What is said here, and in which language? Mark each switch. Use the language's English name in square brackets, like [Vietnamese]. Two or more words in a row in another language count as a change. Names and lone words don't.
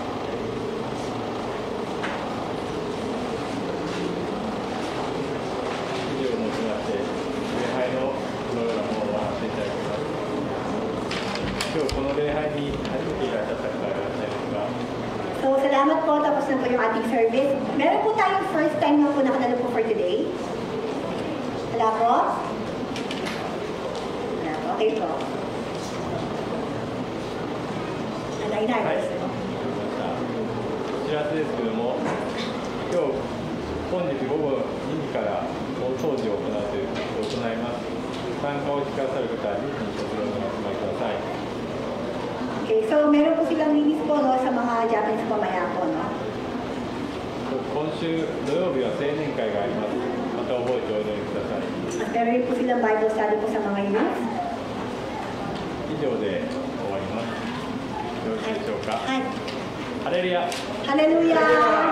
[Japanese] 以上をもちまして礼拝のこのようなものを終わらせていただきます。今日この礼拝に初めていらっしゃった方がいらっしゃいますが。 [Filipino] So, salamat po. Tapos na po yung ating service. Meron po tayong [English] first time [Filipino] na po nakanalo po [English] for today. [Filipino] Wala po? Wala po. Okay po. [Japanese] はい、お知らせですけども、今日、本日午後2時から大掃除を行うということを行います。参加をしてくださる方は2時にそちらにお集まりください。 [Filipino] Okay, so meron po silang linis po no, sa mga Japanese pamaya po, no? [Japanese] 今週土曜日は青年会があります。また覚えておいでください。 [Filipino] At meron rin po silang Bible study po sa mga youth. [Japanese] 以上で終わります。よろしいでしょうか。はい。ハレルヤ。ハレルヤ。